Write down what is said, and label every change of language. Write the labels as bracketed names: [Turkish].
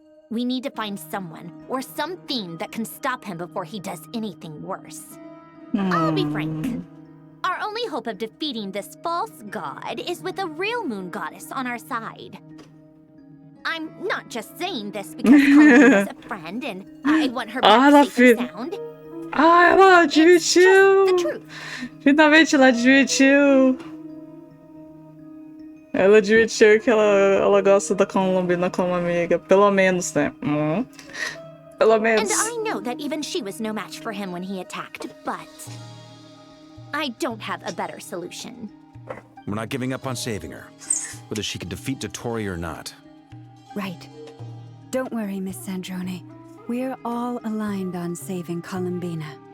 [English] We need to find someone or something that can stop him before he does anything worse. I'll be frank. Our only hope of defeating this false god is with a real moon goddess on our side. I'm not just saying this because Columbina's a friend and I want her back safe and sound. [Portuguese] Ah, ela admitiu! [English] The truth. [Portuguese] Finalmente ela admitiu! Ela admitiu que ela gosta da Columbina como amiga. Pelo menos, né? Pelo menos. [English] And I know that even she was no match for him when he attacked, but I don't have a better solution. We're not giving up on saving her, whether she can defeat Dottore or not. Right. Don't worry, Miss Sandrone. We're all aligned on saving Columbina.